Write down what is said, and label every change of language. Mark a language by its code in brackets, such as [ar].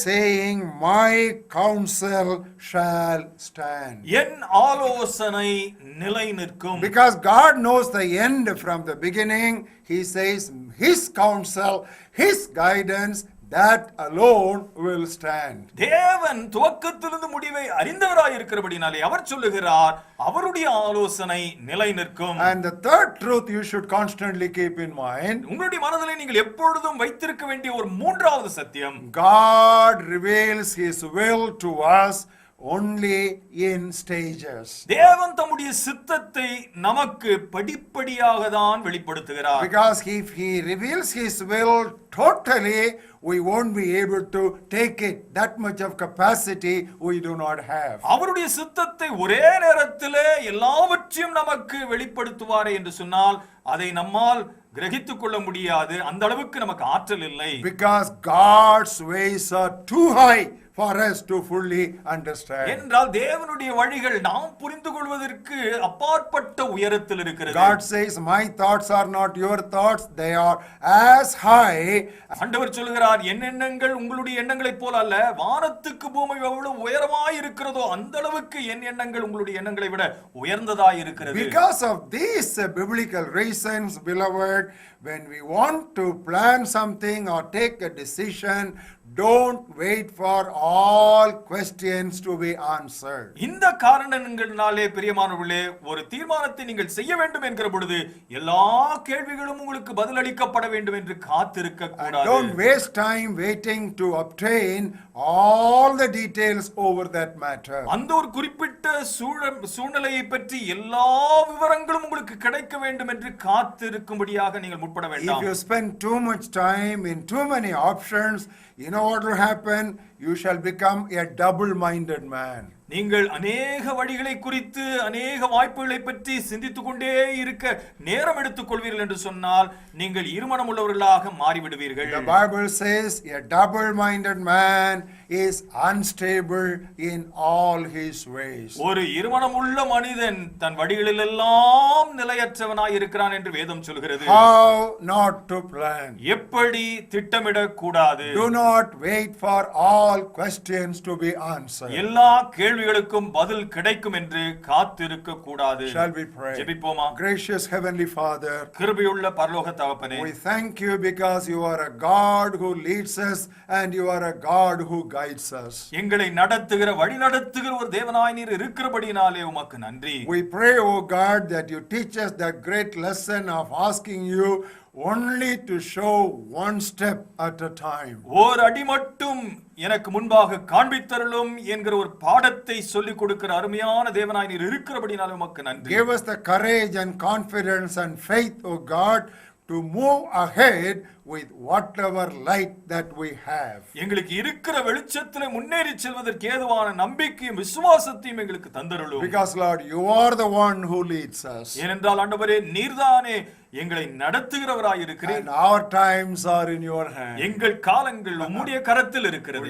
[en] Saying, my counsel shall stand. [ta] என் ஆலோசனை நிலை நிற்கும். [en] Because God knows the end from the beginning, He says His counsel, His guidance, that alone will stand. [ta] தேவன் துவக்கத்திலிருந்து முடிவை அறிந்தவராய் இருக்கிறபடினாலே அவர் சொல்லுகிறார் அவருடைய ஆலோசனை நிலை நிற்கும். [en] And the third truth you should constantly keep in mind. [ta] உங்களுடைய மனதிலே நீங்கள் எப்பொழுதும் வைத்திருக்க வேண்டிய ஒரு மூன்றாவது சத்தியம். [en] God reveals His will to us only in stages. [ta] தேவன் தம்முடைய சித்தத்தை நமக்கு படிப்படியாக தான் வெளிப்படுத்துகிறார். [en] Because if He reveals His will totally, we won't be able to take it. That much of capacity we do not have. [ta] அவருடைய சித்தத்தை ஒரே நேரத்திலே எல்லாவற்றையும் நமக்கு வெளிப்படுத்துவாரே என்று சொன்னால் அதை நம்மால் கிரகித்துக் கொள்ள முடியாது. அந்த அளவுக்கு நமக்கு ஆற்றல் இல்லை. [en] Because God's ways are too high for us to fully understand. [ta] என்றால் தேவனுடைய வழிகள் நாம் புரிந்து கொள்வதற்கு அப்பாற்பட்ட உயரத்தில் இருக்கிறது. [en] God says, my thoughts are not your thoughts, they are as high. [ta] ஆண்டவர் சொல்கிறார் என் எண்ணங்கள் உங்களுடைய எண்ணங்களைப் போல அல்ல, வானத்துக்கு பூமி எவ்வளவு உயரமாய் இருக்கிறதோ அந்த அளவுக்கு என் எண்ணங்கள் உங்களுடைய எண்ணங்களை விட உயர்ந்ததாய் இருக்கிறது. [en] Because of these biblical reasons, beloved, when we want to plan something or take a decision, don't wait for all questions to be answered. [ta] இந்த காரணங்களினாலே பிரியமானவர்களே, ஒரு தீர்மானத்தை நீங்கள் செய்ய வேண்டும் என்கிற பொழுது எல்லா கேள்விகளும் உங்களுக்கு பதிலளிக்கப்பட வேண்டும் என்று காத்திருக்க கூடாது. [en] Don't waste time waiting to obtain all the details over that matter. [ta] அந்த ஒரு குறிப்பிட்ட சூழ்நிலையை பற்றி எல்லா விவரங்களும் உங்களுக்கு கிடைக்க வேண்டும் என்று காத்திருக்கும்படியாக நீங்கள் முற்பட வேண்டாம். [en] If you spend too much time in too many options, you know what will happen? You shall become a double-minded man. [ta] நீங்கள் அநேக வழிகளை குறித்து அநேக வாய்ப்புகளை பற்றி சிந்தித்துக் கொண்டே இருக்க நேரம் எடுத்துக் கொள்வீர்கள் என்று சொன்னால் நீங்கள் இருமனம் உள்ளவர்களாக மாறிவிடுவீர்கள். [en] The Bible says a double-minded man is unstable in all his ways. [ta] ஒரு இருமனம் உள்ள மனிதன் தன் வழிகளில் எல்லாம் நிலையற்றவனாய் இருக்கிறான் என்று வேதம் சொல்கிறது. [en] How not to plan? [ta] எப்படி திட்டமிட கூடாது. [en] Do not wait for all questions to be answered. [ta] எல்லா கேள்விகளுக்கும் பதில் கிடைக்கும் என்று காத்திருக்க கூடாது. [en] Shall we pray? [ta] ஜெபிப்போமா? [en] Gracious Heavenly Father, [ta] கிருபையுள்ள பரலோக தகப்பனே, [en] we thank you because you are a God who leads us and you are a God who guides us. [ta] எங்களை நடத்துகிற வழி நடத்துகிற ஒரு தேவனாய் நீர் இருக்கிறபடினாலே உமக்கு நன்றி. [en] We pray, O God, that you teach us that great lesson of asking you only to show one step at a time. [ta] ஒரு அடி மட்டும் எனக்கு முன்பாக காண்பித்தருளும் என்கிற ஒரு பாடத்தை சொல்லிக் கொடுக்கிற அருமையான தேவனாய் நீர் இருக்கிறபடினாலே உமக்கு நன்றி. [en] Give us the courage and confidence and faith, O God, to move ahead with whatever light that we have. [ta] எங்களுக்கு இருக்கிற வெளிச்சத்திலே முன்னேறி செல்வதற்கு ஏதுவான நம்பிக்கையும் விசுவாசத்தையும் எங்களுக்கு தந்தருளும். [en] Because Lord, you are the one who leads us. [ta] ஏனென்றால் ஆண்டவரே நீர்தானே எங்களை நடத்துகிறவராய் இருக்கிறீர். [en] And our times are in your hand. [ta] எங்கள் காலங்கள் உம்முடைய கரத்தில் இருக்கிறது.